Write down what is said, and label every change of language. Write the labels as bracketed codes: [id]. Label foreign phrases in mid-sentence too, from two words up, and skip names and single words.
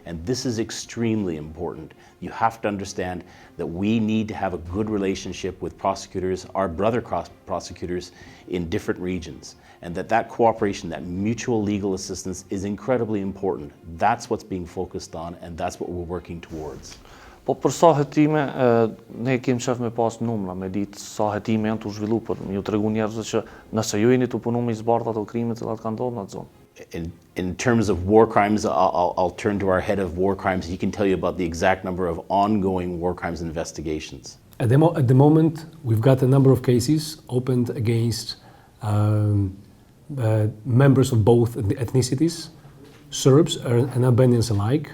[en] And this is extremely important. You have to understand that we need to have a good relationship with prosecutors, our brother prosecutors in different regions, and that cooperation, that mutual legal assistance is incredibly important. That's what's being focused on, and that's what we're working towards. [sq] Po për sa hetime, ne kemi qef me pas numra, me ditë sa hetime janë të zhvillu, për ju të regu njerëzve që nëse ju jeni të punu me i zbartë ato krime të kanë ndodhur në atë zonë. [en] In terms of war crimes, I'll turn to our head of war crimes. He can tell you about the exact number of ongoing war crimes investigations. At the moment, we've got a number of cases opened against members of both ethnicities, Serbs and Albanians alike.